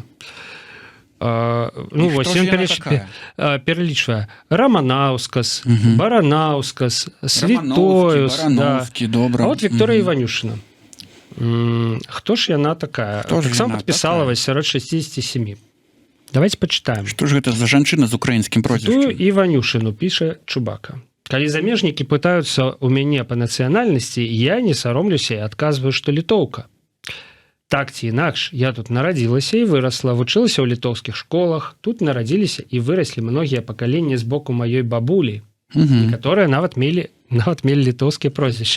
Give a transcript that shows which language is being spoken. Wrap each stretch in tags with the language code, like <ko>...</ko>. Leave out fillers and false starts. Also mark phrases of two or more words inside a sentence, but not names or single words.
<be>Ну, вось ён пералічвае Раманаўскас, Баранаўскас, Світоюс. Добра. А от Вікторыя Іванюшына. Хто ж яна такая? Таксама падпісала сярод 67.</be> <ru>Давайте почитаем. Что же это за</ru> <be>жанчына з украінскім прозвішчам? Іванюшыну піша Чубака. Калі замежнікі пытаюцца ў мяне па нацыянальнасці, я не саромлюся і адказваю, што літоўка. Так ці інакш, я тут нарадзілася і вырасла, вучылася ў літоўскіх школах, тут нарадзіліся і выраслі многія пакаленні з боку маёй бабулі, некаторыя нават мелі літоўскія прозвішчы.</be>